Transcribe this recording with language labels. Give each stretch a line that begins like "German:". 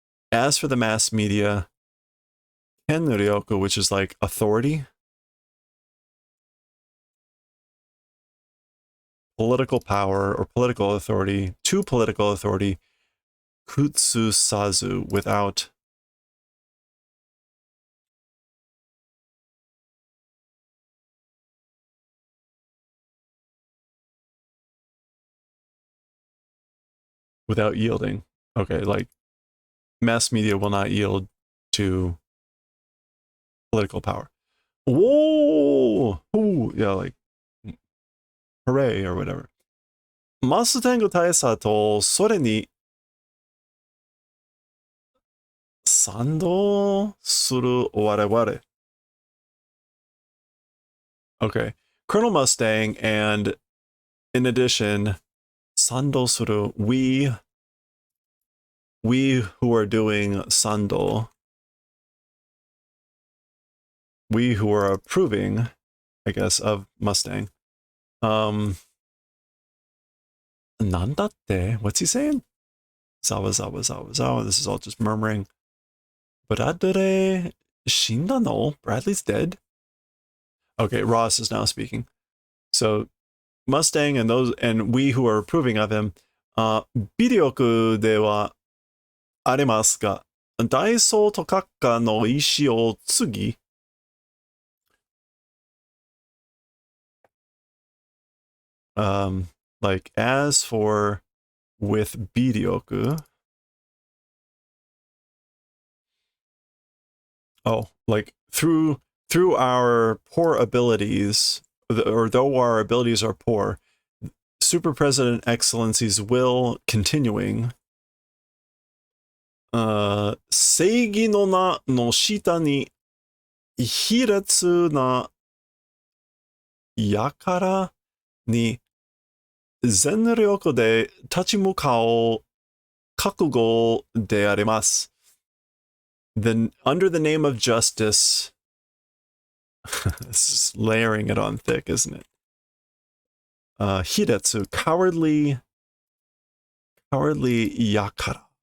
English: as for the mass media, 権力, which is like authority, political power or political authority, to political authority, 屈さず, without yielding. Okay, like mass media will not yield to political power. Whoa! Ooh, yeah, like hooray or whatever.
Japanese: マステング大佐とそれに賛同する我々.
English: Okay. Colonel Mustang and in addition,
Japanese: 賛同する
English: we who are doing 賛同, we who are approving, I guess, of Mustang.
Japanese: なんだって?
English: What's he saying? Zawa. This is all just murmuring.
Japanese: Bradley 死んだの?
English: Bradley's dead? Okay, Ross is now speaking. So Mustang and we who are approving of him,
Japanese: 微力ではありますが、大総と閣下の意思を継ぎ、
English: like as for with 微力, oh, like through our poor abilities, or though our abilities are poor, Super President Excellency's will continuing,
Japanese: 正義の名の下に卑劣な輩に全力で立ち向かう覚悟であります。
English: Then, under the name of justice, this is layering it on thick, isn't it? Hidetsu, cowardly yakara.